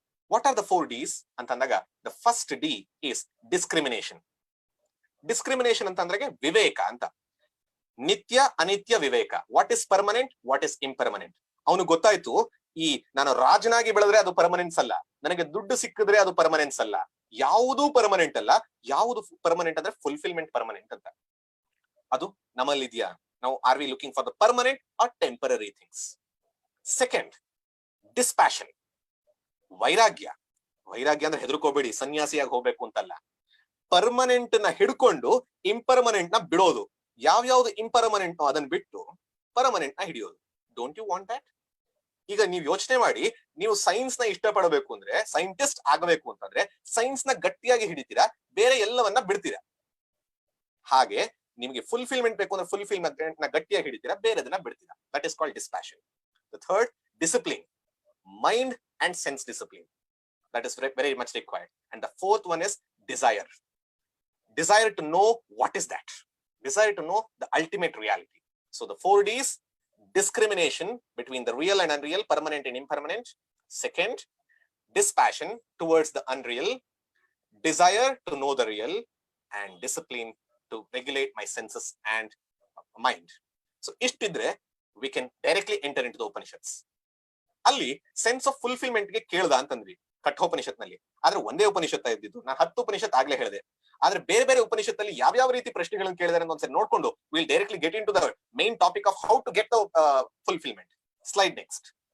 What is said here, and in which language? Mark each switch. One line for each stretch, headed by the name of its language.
English: What are the 4 Ds
Kannada: ಅಂತಂದಾಗ
English: the first D is discrimination.
Kannada: Discrimination ಅಂತಂದ್ರೆ ವಿವೇಕ ಅಂತ. ನಿತ್ಯ ಅನಿತ್ಯ ವಿವೇಕ.
English: What is permanent, what is impermanent.
Kannada: ಅವನು ಗೊತ್ತಾಯ್ತು, ಈ ನಾನು ರಾಜನಾಗಿ ಬೆಳೆದ್ರೆ ಅದು ಪರ್ಮನೆನ್ಸ್ ಅಲ್ಲ, ನನಗೆ ದುಡ್ಡು ಸಿಕ್ಕಿದ್ರೆ ಅದು ಪರ್ಮನೆನ್ಸ್ ಅಲ್ಲ, ಯಾವುದೂ ಪರ್ಮನೆಂಟ್ ಅಲ್ಲ. ಯಾವುದು ಪರ್ಮನೆಂಟ್ ಅಂದ್ರೆ ಫುಲ್ಫಿಲ್ಮೆಂಟ್ ಪರ್ಮನೆಂಟ್ ಅಂತ. ಅದು ನಮ್ಮಲ್ಲಿದ್ಯಾ?
English: ನಾವು are we looking for the permanent or temporary things? Second, dispassion, ವೈರಾಗ್ಯ.
Kannada: ವೈರಾಗ್ಯ ಅಂದ್ರೆ ಹೆದರ್ಕೋಬೇಡಿ, ಸನ್ಯಾಸಿಯಾಗಿ ಹೋಗ್ಬೇಕು ಅಂತಲ್ಲ. ಪರ್ಮನೆಂಟ್ ನ ಹಿಡ್ಕೊಂಡು ಇಂಪರ್ಮನೆಂಟ್ ನ ಬಿಡೋದು. ಯಾವ್ಯಾವ್ದು ಇಂಪರ್ಮನೆಂಟ್ ಅದನ್ನ ಬಿಟ್ಟು ಪರ್ಮನೆಂಟ್ ನ ಹಿಡಿಯೋದು.
English: Don't you want that?
Kannada: ಈಗ ನೀವು ಯೋಚನೆ ಮಾಡಿ, ನೀವು ಸೈನ್ಸ್ ನ ಇಷ್ಟಪಡಬೇಕು ಅಂದ್ರೆ, ಸೈಂಟಿಸ್ಟ್ ಆಗಬೇಕು ಅಂತಂದ್ರೆ ಸೈನ್ಸ್ ನ ಗಟ್ಟಿಯಾಗಿ ಹಿಡಿತೀರಾ, ಬೇರೆ ಎಲ್ಲವನ್ನ ಬಿಡ್ತೀರಾ. ಹಾಗೆ ನಿಮಗೆ ಫುಲ್ಫಿಲ್ಮೆಂಟ್ ಬೇಕು ಅಂದ್ರೆ ಫುಲ್ಫಿಲ್ಮೆಂಟ್ ನ ಗಟ್ಟಿಯಾಗಿ ಹಿಡಿತೀರಾ, ಬೇರೆದನ್ನ ಬಿಡ್ತೀರಾ.
English: That is called dispassion. The third, discipline, mind and sense discipline. That is very much required. And the fourth one is desire. Desire to know what is that. Desire to know the ultimate reality. So the 4 Ds: discrimination between the real and unreal, permanent and impermanent. Second, dispassion towards the unreal, desire to know the real, and discipline to regulate my senses and mind. So
Kannada: ishtidre
English: we can directly enter into the Upanishads.
Kannada: ಅಲ್ಲಿ
English: sense of fulfilment
Kannada: ಗೆ ಕೇಳ್ದ ಅಂತಂದ್ವಿ ಕಠೋಪನಿಷತ್ ನಲ್ಲಿ. ಆದ್ರೆ ಒಂದೇ ಉಪನಿಷತ್ ಇದ್ದಿದ್ದು, ನಾನು 10 ಉಪನಿಷತ್ ಆಗ್ಲೇ ಹೇಳಿದೆ. ಆದ್ರೆ ಬೇರೆ ಬೇರೆ ಉಪನಿಷತ್ತಲ್ಲಿ ಯಾವ್ಯಾವ ರೀತಿ ಪ್ರಶ್ನೆಗಳನ್ನು ಕೇಳಿದಾರೆ ಅಂತ ಒಂದ್ಸರಿ ನೋಡ್ಕೊಂಡು
English: Will directly get into the main topic of how to get the fulfilment. Slide next.